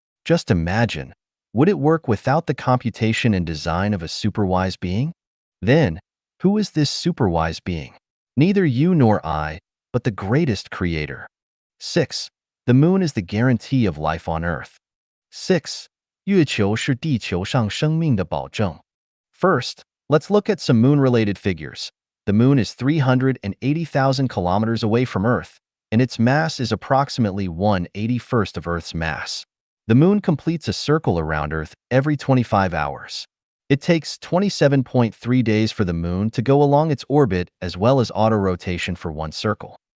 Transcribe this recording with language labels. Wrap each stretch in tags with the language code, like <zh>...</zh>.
<en>Just imagine, would it work without the computation and design of a superwise being? Then, who is this superwise being? Neither you nor I, but the greatest creator. 6. The moon is the guarantee of life on Earth.</en> <zh>6. 月球是地球上生命的保证.</zh> <en>First, let's look at some moon-related figures. The moon is 380,000 kilometers away from Earth, and its mass is approximately 1/81st of Earth's mass. The moon completes a circle around Earth every 25 hours. It takes 27.3 days for the moon to go along its orbit as well as auto-rotation for one circle.</en>